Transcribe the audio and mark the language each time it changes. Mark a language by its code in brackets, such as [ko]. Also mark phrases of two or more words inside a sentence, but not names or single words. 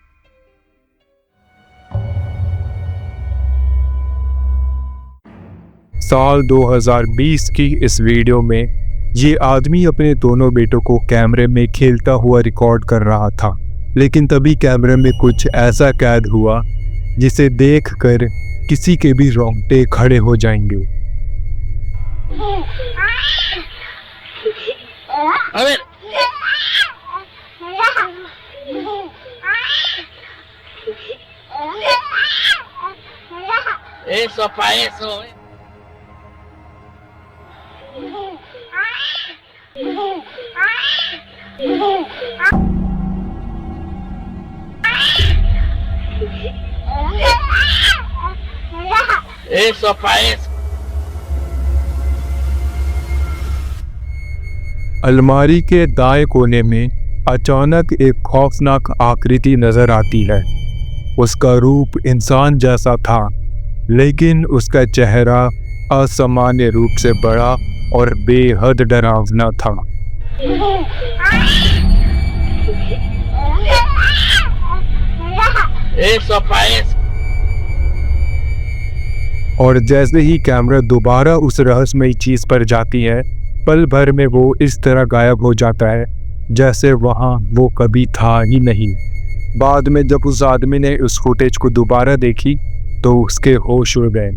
[hi] साल 2020 की इस वीडियो में ये आदमी अपने दोनों बेटों को कैमरे में खेलता हुआ रिकॉर्ड कर रहा था, लेकिन तभी कैमरे में कुछ ऐसा कैद हुआ जिसे देखकर किसी के भी रोंगटे खड़े हो जाएंगे। [es] A ver. Eso pa' eso, Eso pa' eso. [hi] अलमारी के दाएं कोने में अचानक एक खौफनाक आकृति नजर आती है। उसका रूप इंसान जैसा था, लेकिन उसका चेहरा असामान्य रूप से बड़ा और बेहद डरावना था। [es] Eso pa' eso. [hi] और जैसे ही कैमरा दोबारा उस रहस्यमयी चीज पर जाती है, पल भर में वो इस तरह गायब हो जाता है जैसे वहाँ वो कभी था ही नहीं। बाद में जब उस आदमी ने उस फुटेज को दोबारा देखी तो उसके होश उड़ गए।